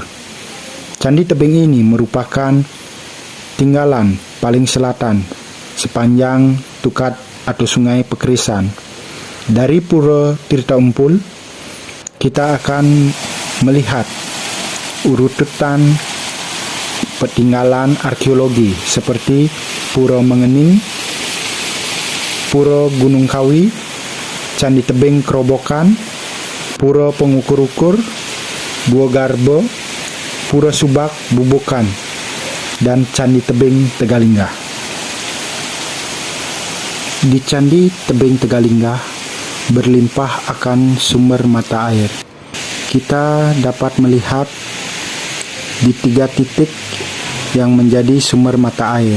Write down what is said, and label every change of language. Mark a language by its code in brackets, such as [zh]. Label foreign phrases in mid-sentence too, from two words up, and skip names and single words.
[id] Candi tebing ini merupakan tinggalan paling selatan sepanjang Tukad atau Sungai Pekerisan. Dari Pura Tirta Umpul, kita akan melihat urutan peninggalan arkeologi seperti Pura Mengening, Pura Gunung Kawi, Candi Tebing Kerobokan, Pura Pengukur-ukur, Gua Garbo, Pura Subak Bubukan, dan Candi Tebing Tegalingga. Di Candi Tebing Tegalingga berlimpah akan sumber mata air. Kita dapat melihat di 3 titik yang menjadi sumber mata air.